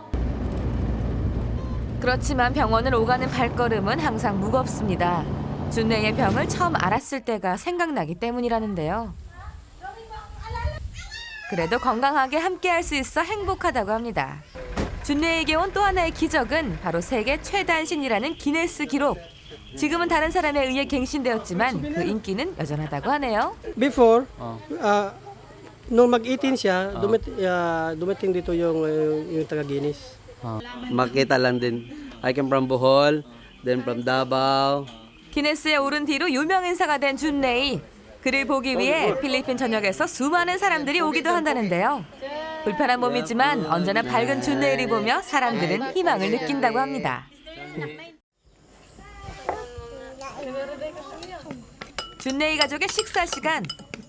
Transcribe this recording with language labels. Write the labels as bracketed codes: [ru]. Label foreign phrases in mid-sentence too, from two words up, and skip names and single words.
[ko] 그렇지만 병원을 오가는 발걸음은 항상 무겁습니다. 준레이의 병을 처음 알았을 때가 생각나기 때문이라는데요. 그래도 건강하게 함께할 수 있어 행복하다고 합니다. 준레이에게 온 또 하나의 기적은 바로 세계 최단신이라는 기네스 기록. 지금은 다른 사람에 의해 갱신되었지만 그 인기는 여전하다고 하네요. [tl] Before, nung mag-18 siya, dumating dito yung taga-Guinness. Makita lang din. [en] I came from Bohol, then from Davao. [ko] 기네스에 오른 뒤로 유명 인사가 된 준레이. 그를 보기 위해 필리핀 전역에서 수많은 사람들이 오기도 한다는데요. 불편한 몸이지만 언제나 밝은 준레이를 보며 사람들은 희망을 느낀다고 합니다. 준레이 가족의 식사 시간.